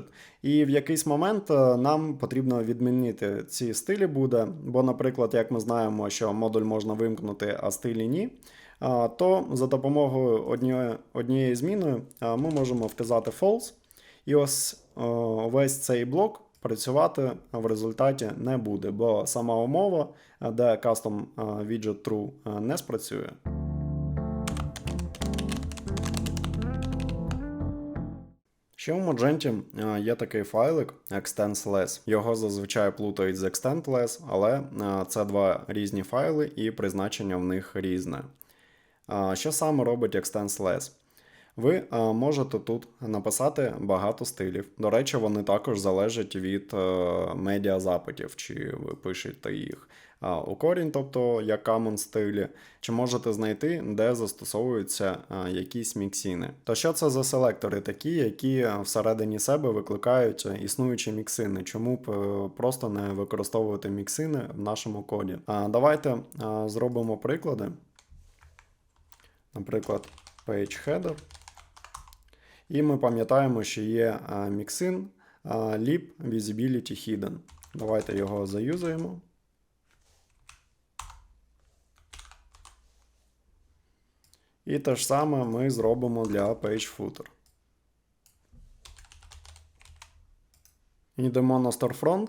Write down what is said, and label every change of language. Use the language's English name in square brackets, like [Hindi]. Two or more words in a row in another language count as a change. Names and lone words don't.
[Ukrainian] І в якийсь момент нам потрібно відмінити ці стилі буде, бо, наприклад, як ми знаємо, що модуль можна вимкнути, а стилі ні, то за допомогою однієї зміною ми можемо вказати false, і ось весь цей блок працювати в результаті не буде, бо сама умова, де [English] custom widget true, [Ukrainian] не спрацює. Ще у Magento є такий файлик extends.less. Його зазвичай плутають з extend.less, але це два різні файли і призначення в них різне. Що саме робить extends.less? Ви можете тут написати багато стилів. До речі, вони також залежать від медіазапитів, чи ви пишете їх у корінь, тобто як common стилі, чи можете знайти, де застосовуються якісь міксини. То що це за селектори такі, які всередині себе викликають існуючі міксини? Чому б просто не використовувати міксини в нашому коді? Давайте зробимо приклади. Наприклад, [English] page header. [Ukrainian] І ми пам'ятаємо, що є міксин [English] lib visibility hidden. [Ukrainian] Давайте його заюзаємо. І те ж саме ми зробимо для [English] page footer. [Ukrainian] Йдемо на Storefront.